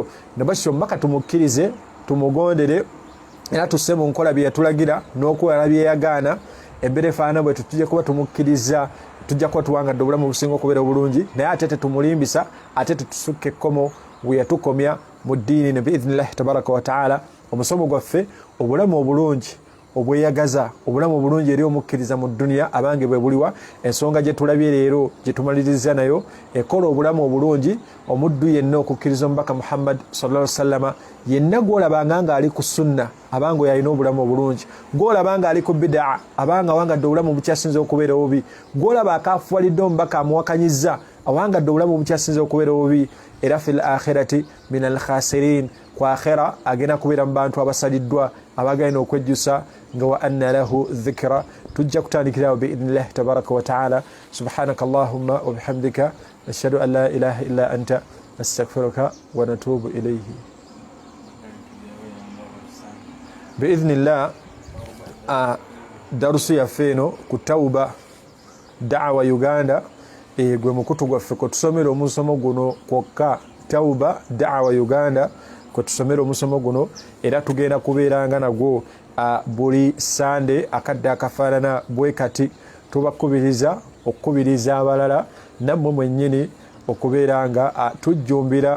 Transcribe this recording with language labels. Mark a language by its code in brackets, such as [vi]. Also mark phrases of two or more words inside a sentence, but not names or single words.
[lg] nebakityo omubaka tumukkirize tumugondere era tusse mu nkola bye yatulagira n'okuwala bye yagaana embeera efaana bwe tujja kuba tumukkiriza tujja kuba tuwangadde obulamu obusinga okubeera obulungi naye ate tetumulimbisa ate tetusukka ekkomo bwe yatukomya mu ddiini ne [ar] بإذن الله تبارك وتعالى [lg] omusomo gwaffe obulamu obulungi obweyagaza obulamu obulungi eri omukkiriza mu dduniya abange bwe buliwa ensonga gye tulabye leero gye tumaliriza nayo ekola obulamu obulungi omuddu yenna okukkiriza omubaka Muhammad [ar] صلى الله عليه وسلم [lg] yenna gw'olabanga ng'ali ku sunna abanga oyo alina obulamu obulungi gw'olabanga ali ku bidaa abanga awangadde obulamu obukyasinza okubeera obubi gw'olaba akaafuwalidde omubaka amuwakanyizza awangadde obulamu obukyasinza okubeera obubi era [ar] في الآخرة من الخاسرين [lg] ku akhira agenda kubeera mu bantu abasaliddwa abagenda okwejjusa nga [ar] وأنى له الذكرى [lg] tujja kutandikirawo [ar] بإذن الله تبارك وتعالى سبحانك اللهم وبحمدك نشهد أن لا إله إلا أنت نستغفرك ونتوب إليك [lg] biidhnillah darusu yaffe eno ku tawba da'wa Uganda gwe mukutu gwaffe kwe tusomera omusomo guno kwokka tawba da'wa Uganda kwe tusomera omusomo guno era tugenda kubeeranga nagwo buli sande akadde akafaanana bwe kati tubakubiriza okukubiriza abalala nammwe mwennyini okubeera nga tujjumbira